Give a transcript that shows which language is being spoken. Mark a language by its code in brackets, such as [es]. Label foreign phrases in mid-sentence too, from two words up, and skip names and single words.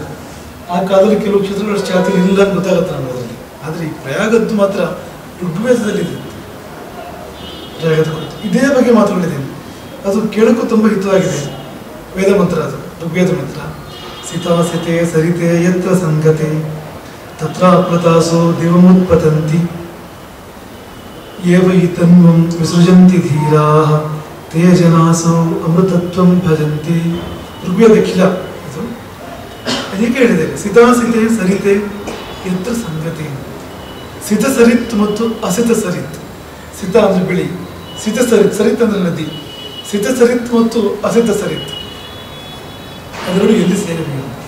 [kn] ಆ ಕಾಲದಲ್ಲಿ ಕೆಲವು ಕ್ಷೇತ್ರಗಳು ಅಷ್ಟು ಜಾತಿ ಇಲ್ಲ ಅಂತ ಗೊತ್ತಾಗುತ್ತೆ ನಮ್ಮದರಲ್ಲಿ. ಆದರೆ ಈ ಪ್ರಯಾಗದ್ದು ಮಾತ್ರ ಋಗ್ವೇದದಲ್ಲಿದೆ. ಪ್ರಯಾಗದ ಕುರಿತು ಇದೇ ಬಗ್ಗೆ ಮಾತುಗಳಿದೆ. ಅದು ಕೇಳಕ್ಕೂ ತುಂಬ ಹಿತವಾಗಿದೆ. ವೇದ ಮಂತ್ರ, ಅದು ಋಗ್ವೇದ ಮಂತ್ರ. [sa] ಸಿತಾಸಿತೆ ಸರಿತೆ ಯತ್ರ ಸಂಗತೆ ತತ್ರ ಅಪ್ರತಾಸೋ ದಿವಮುತ್ಪತಂತಿ ಏವ ಹಿ ತನ್ವಂ ವಿಸೃಜಂತಿ ಧೀರಾಃ ತೇ ಜನಾಸೋ ಅಮೃತತ್ವಂ ಭಜಂತಿ. [kn] ಋಗ್ವೇದ ಖಿಲ ಇದು. ಅದಕ್ಕೆ ಹೇಳಿದೆ [sa] ಸಿತಾಸಿತೆ ಸರಿತೆ ಎತ್ರ ಸಂಗತಿ. ಸಿತ ಸರಿತ್ [kn] ಮತ್ತು [sa] ಅಸಿತ ಸರಿತ್. [kn] ಸಿತ ಅಂದ್ರೆ ಬಿಳಿ, [sa] ಸಿತ ಸರಿತ್, [kn] ಸರಿತ್ ಅಂದ್ರೆ ನದಿ. [sa] ಸಿತ ಸರಿತ್ ಮತ್ತು ಅಸಿತ ಸರಿತ್ [kn] ಅದರಲ್ಲೂ ಎಲ್ಲಿ ಸೇರಿವೆ?